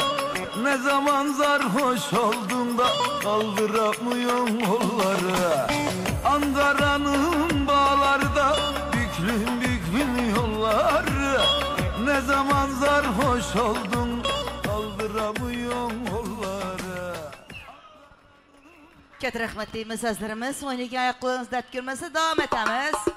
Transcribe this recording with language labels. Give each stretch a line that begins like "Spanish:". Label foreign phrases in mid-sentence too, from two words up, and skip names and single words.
Turkish: Ne zaman sarhoş oldun da kaldıramıyorum kolları. Ankara'nın bağlarda büklüm büklüm yolları. Ne zaman sarhoş oldun kaldıramıyorum kolları.
Uzbek: Katta rahmat deymiz azlarimiz. Oynagan oyoqlarimiz dard ko'rmasa davom etamiz.